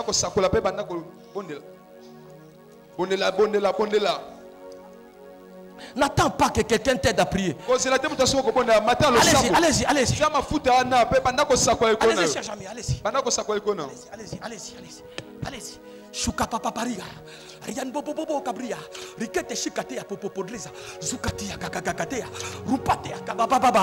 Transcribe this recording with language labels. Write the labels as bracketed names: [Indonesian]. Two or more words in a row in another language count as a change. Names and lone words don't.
[French] N'attends pas que quelqu'un t'aide à prier. Allez-y, allez-y. Allez-y, cher ami, allez-y. Allez-y. Shuka papa paria. Rian bobo bobo kabria. Rikete shikatea popopodleza. Zukatia kakakatea. Rupatea kabababa.